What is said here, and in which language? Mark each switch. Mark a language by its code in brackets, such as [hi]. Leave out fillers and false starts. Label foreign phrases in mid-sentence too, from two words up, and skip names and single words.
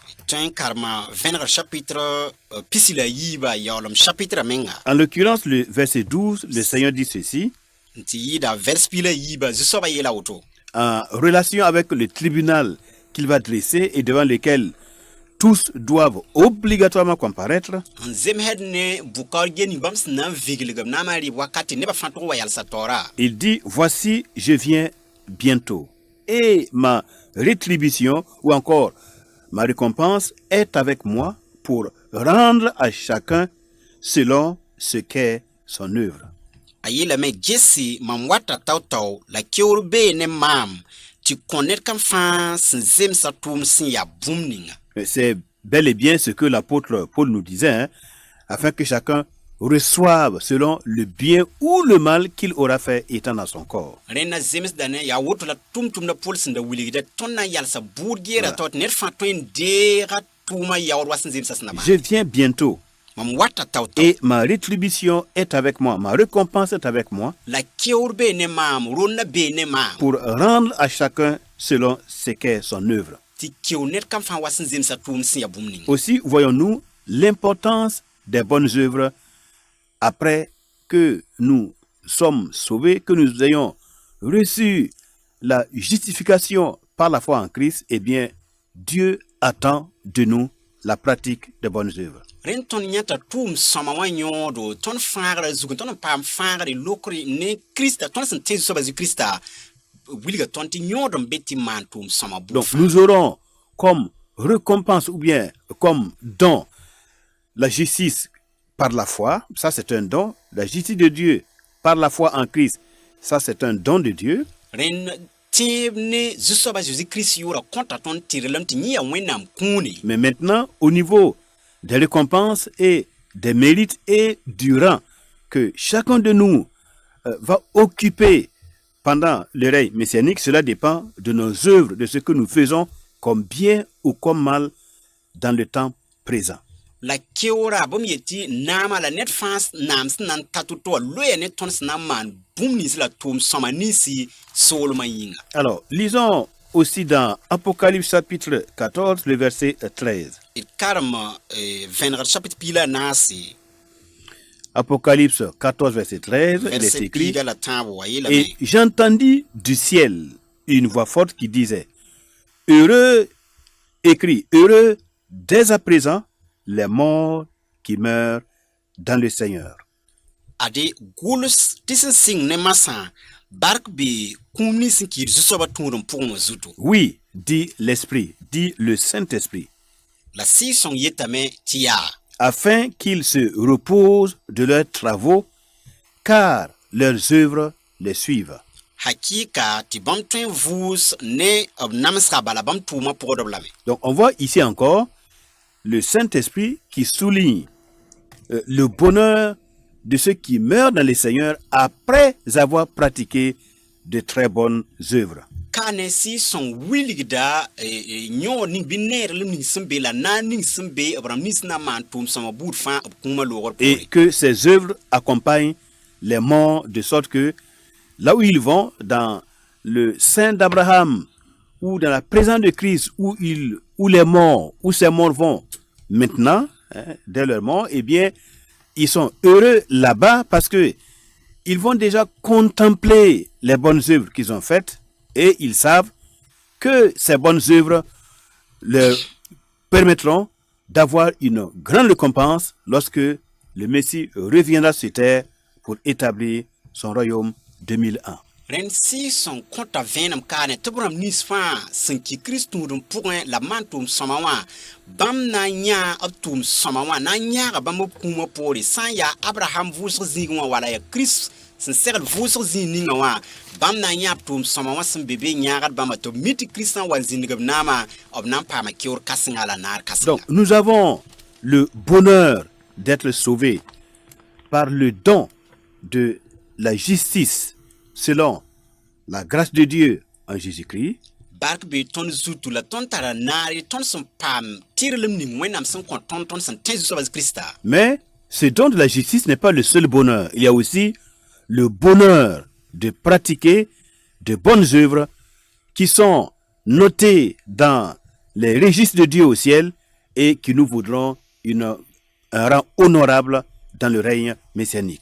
[fr] En l'occurrence, le verset 12, le Seigneur dit ceci. En relation avec le tribunal qu'il va dresser et devant lequel tous doivent obligatoirement comparaître, [mos] n zemsd ne bukaor geni bãmb sẽn na n viglgb na n maan rɩb wakate nebã fãa tʋg wa yalsa taoora. [fr] il dit, voici, je viens bientôt. Et ma rétribution, ou encore ma récompense, est avec moi pour rendre à chacun selon ce qu'est son œuvre. [mos] A yeelame gese mam wata tao-tao la keoor bee ne maam tɩ kõ ned kam fãa sẽn zemsa tʋʋm sẽn ya bũmb ninga. [fr] C'est bel et bien ce que l'apôtre Paul nous disait, hein, afin que chacun reçoive selon le bien ou le mal qu'il aura fait étant dans son corps. [mos] Rẽnd na zemsda ne yaa woto la tʋm-tʋmda Pol sẽn da wilgda tõnd na n yalsa buud geera tao tɩ ned fãa tõe n deega tʋʋma yaood wa sẽn zemsa sẽn na maan. [fr] Je viens bientôt. [mos] Mam wata tao-tao [fr] Et ma rétribution est avec moi, ma récompense est avec moi, [mos] la keoor bee ne maam rõnda bee ne maam [fr] pour rendre à chacun selon ce qu'est son œuvre. [mos] tɩ keo ned kam fãa wa sẽn zemsa tʋʋm sẽn ya bũmb ninga. [fr] Aussi, voyons-nous l'importance des bonnes œuvres après que nous sommes sauvés, que nous ayons reçu la justification par la foi en Christ. Eh bien, Dieu attend de nous la pratique des bonnes œuvres. [mos] Rẽnd tõnd yãta tʋʋm sõma wã yõodo tõnd fãagrã zug tõnd n paam fãagre lokre ne Krista tõnd sẽn tẽ Zu-soabã Zu-Krista wilga tõnd tɩ yõod n be tɩ maan tʋʋm sõma buud [fr] Donc, [mos] fãa. [fr] nous aurons comme récompense ou bien comme don la justice par la foi, ça c'est un don. La justice de Dieu par la foi en Christ, ça c'est un don de Dieu. [mos] Rẽnd tẽeb ne Zu-soabã Zeezi-Kirist yʋʋra kõta tõnd tɩrlem tɩ yẽ yaa Wẽnnaam kũune. [fr] Mais maintenant, au niveau des récompenses et des mérites et du rang que chacun de nous va occuper pendant le règne messianique, cela dépend de nos œuvres, de ce que nous faisons comme bien ou comme mal dans le temps présent. [mos] La keoora bãmb yetɩ naama la ned fãa naam sẽn na n ta to wa loɛɛ ne tõnd sẽn na n maan bũmb nins la tʋʋm sõma ninsi soolmã yĩnga. [fr] Alors, lisons aussi dans Apocalypse chapitre 14, le verset 13. [mos] D karem vẽnegd chapit piila naase [fr] Apocalypse 14, verset 13, il est verset écrit, [mos] piiga la tãab wa yeelame. [fr] et j'entendis du ciel une voix forte qui disait, heureux, écrit, heureux dès à présent les morts qui meurent dans le Seigneur. [mos] Ade gʋls tɩ sẽn sɩng ne masã bark bɩ kũum nins sẽn kiid Zu-soabã tũudum pʋgẽ wã zutu. [fr] Oui, dit l'Esprit, dit le Saint-Esprit, [mos] La Sɩɩg-sõng yetame tɩ yaa [fr] afin qu'ils se reposent de leurs travaux, car leurs œuvres les suivent. [mos] hakɩɩka tɩ bãmb tõe n vʋʋs ne b namsga bala bãmb tʋʋmã pʋgdb lame. [fr] Donc on voit ici encore le Saint-Esprit qui souligne le bonheur de ceux qui meurent dans le Seigneur après avoir pratiqué de très bonnes œuvres. [mos] Ka ne Sɩɩg-sõng wilgda yõod ning bɩ neerlem ning sẽn be la naan ning sẽn be b rãmb nins na n maan tʋʋm sõma buud fãa b kũumã loogr [fr] Et [mos] pʋgẽ. [fr] que ces œuvres accompagnent les morts de sorte que là où ils vont, dans le sein d'Abraham ou dans la présence de Christ, où les morts, où ces morts vont maintenant, hein, dès leur mort, eh bien, ils sont heureux là-bas parce que ils vont déjà contempler les bonnes œuvres qu'ils ont faites et ils savent que ces bonnes œuvres leur permettront d'avoir une grande récompense lorsque le Messie reviendra sur terre pour établir son royaume 2001. [mos] Rẽnd Sɩɩg-sõng kõta vẽenem kaane tɩ b rãmb nins fãa sẽn ki Kirist tũudum pʋgẽ la b maan tʋʋm sõma wã bãmb na n yãa b tʋʋm sõma wã na n yãaga bãmb b kũumã poore sã n yaa Abraham vʋʋsg zĩig wã wala yaa Kirist sẽn segl vʋʋsg zĩig ninga wã bãmb na n yãa b tʋʋm sõma wã sẽn be be yãagd bãmba tɩ b mi tɩ Kirist sã n wa n zĩndg b naamã b na n paama keoor kãsenga la naar kãsenga. [fr] Donc, nous avons le bonheur d'être sauvés par le don de la justice selon la grâce de Dieu en Jésus-Christ. [mos] Bark be tõnd zutu la tõnd tara naare tõnd sẽn paam tɩrlem ning Wẽnnaam sẽn kõ tõnd sẽn tẽ Zu-soabã Krista. [fr] Mais ce don de la justice n'est pas le seul bonheur. Il y a aussi le bonheur de pratiquer de bonnes œuvres qui sont notées dans les registres de Dieu au ciel et qui nous voudront un rang honorable dans le règne messianique.